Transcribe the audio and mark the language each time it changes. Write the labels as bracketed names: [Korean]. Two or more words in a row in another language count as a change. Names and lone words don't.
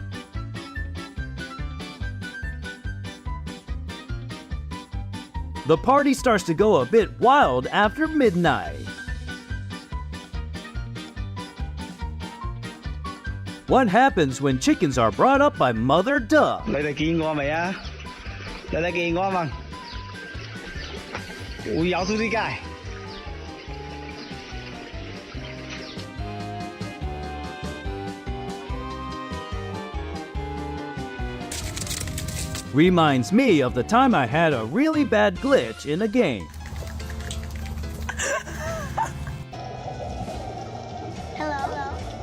[English] The party starts to go a bit wild after midnight. What happens when chickens are brought up by Mother Duck? [Cantonese] 你哋見過未啊？你哋見過嘛？會咬到啲街。 [English] Reminds me of the time I had a really bad glitch in a game. Hello.